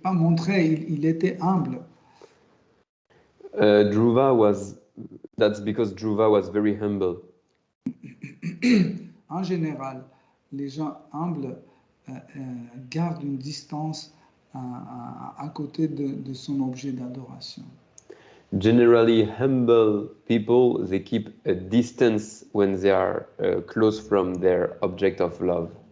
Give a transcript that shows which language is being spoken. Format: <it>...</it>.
<fr>Pas montrer, il était humble.</fr> <en>That's because Dhruva was very humble.</en> <fr>En général, les gens humbles gardent une distance à côté de son objet d'adoration.</fr> <en>Generally, humble people, they keep a distance when they are close from their object of love.</en>